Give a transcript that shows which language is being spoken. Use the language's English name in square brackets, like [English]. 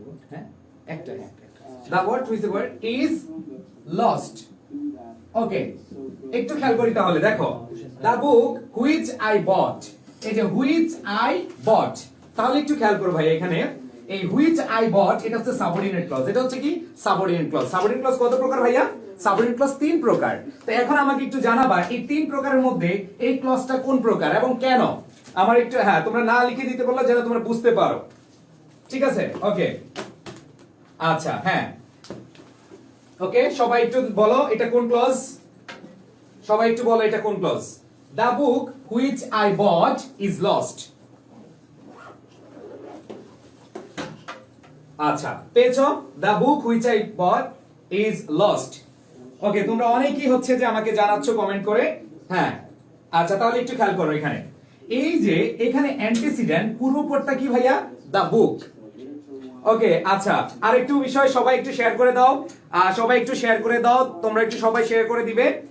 [English] হ্যাঁ, একটা the word which the word is lost. [Bangla] ওকে, একটু খেয়াল করি তাহলে। দেখো [English] the book which I bought, [Bangla] এই যে which I bought, তাহলে একটু খেয়াল করো ভাই, এখানে এই which I bought এটা হচ্ছে সাবঅর্ডিনেট ক্লজ। এটা হচ্ছে কি? Subordinate clause. সাবঅর্ডিনেট ক্লজ কত প্রকার ভাইয়া? সাবঅর্ডিনেট ক্লজ 3 প্রকার। তো এখন আমাকে একটু জানাবা এই 3 প্রকারের মধ্যে এই ক্লজটা কোন প্রকার এবং কেন? আমার একটু, হ্যাঁ, তোমরা না লিখে দিতে বললে যেন তোমরা বুঝতে পারো। ঠিক আছে? ওকে, আচ্ছা, হ্যাঁ, ওকে, সবাই একটু বলো এটা কোন ক্লজ? সবাই একটু বলো এটা কোন clause? [English] The book which I bought is lost. [Bangla] আচ্ছা, পেয়েছো? [English] The book which I bought is lost. [Bangla] ওকে, তোমরা অনেকেই হচ্ছে যে আমাকে জানাচ্ছ কমেন্ট করে। হ্যাঁ, আচ্ছা, তাহলে একটু খেয়াল করো এখানে এই যে এখানে অ্যান্টিসিডেন্ট, পূর্বপদটা কি ভাইয়া? The book. ওকে, আচ্ছা, আর একটু বিষয় সবাই একটু শেয়ার করে দাও। সবাই একটু শেয়ার করে দাও, তোমরা একটু সবাই শেয়ার করে দিবে।